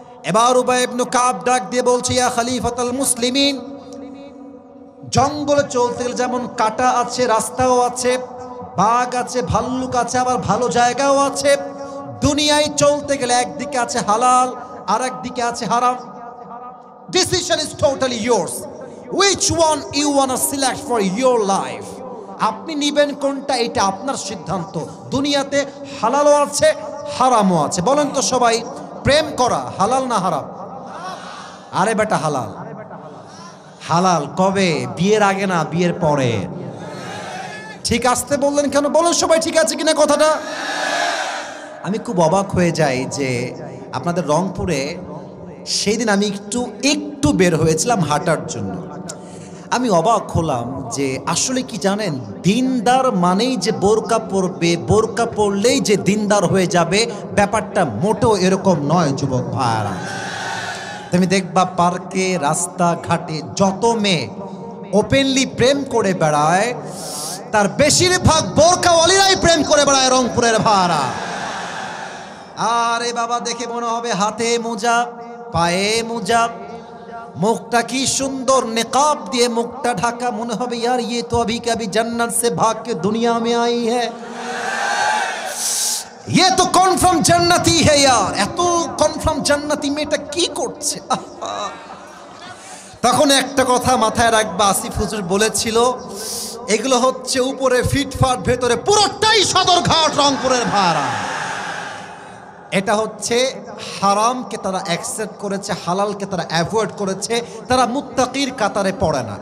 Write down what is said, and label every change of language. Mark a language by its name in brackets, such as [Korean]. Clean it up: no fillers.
[Bangla] এবার উবাই ইবনে কাব ডাক দিয়ে বলছে, ইয়া খলিফাতুল মুসলিমিন, জঙ্গলে চলতে গেলে যেমন কাঁটা আছে, রাস্তাও আছে, বাঘ আছে, ভাল্লুক আছে, আবার ভালো জায়গাও আছে। দুনিয়ায় চলতে গেলে একদিকে আছে হালাল আর একদিকে আছে হারাম। [English] Decision is totally yours. Which one you wanna select for your life? [Bangla] আপনি নিবেন কোনটা, এটা আপনার সিদ্ধান্ত। দুনিয়াতে হালালও আছে, হারামও আছে। বলেন তো সবাই, প্রেম করা হালাল না হারাম? আরে বেটা হালাল। হালাল কবে? বিয়ের আগে না, বিয়ের পরে। ঠিক আসতে বললেন কেন? বলেন সবাই ঠিক আছে কিনা কথাটা? আমি খুব অবাক হয়ে যাই যে আপনাদের রংপুরে সেই দিন আমি একটু বের হয়েছিলাম হাঁটার জন্য। আমি অবাক হলাম যে আসলে কি জানেন, দিনদার মানেই যে বোরকা পরবে, বোরকা পরলেই যে দিনদার হয়ে যাবে, ব্যাপারটা মোটেও এরকম নয় যুবক ভাইরা। তুমি দেখবা পার্কে, রাস্তাঘাটে যত মেয়ে ওপেনলি প্রেম করে বেড়ায়, তার বেশিরভাগ বোরকাওয়ালিরাই প্রেম করে বেড়ায় রংপুরের ভাড়া। আরে বাবা, দেখে মনে হবে হাতে মোজা, পায়ে মোজা, মুখটা কি সুন্দর নিকাব দিয়ে মুখটা ঢাকা, মনে হবে [Hindi] यार ये तो अभी कभी जन्नत से भाग के दुनिया में आई है, ये तो कन्फार्म जन्नती है यार। [Bangla] এত কনফার্ম জান্নাতি মেয়েটা কি করছে? তখন একটা কথা মাথায় রাখবা, আসিফ হুজুর বলেছিল এগুলো হচ্ছে উপরে ফিটফাট, ভেতরে পুরোটাই সদরঘাট রংপুরের ভাড়া। এটা হচ্ছে হারামকে তারা অ্যাকসেপ্ট করেছে, হালালকে তারা অ্যাভয়েড করেছে, তারা মুত্তাকির কাতারে পড়ে না।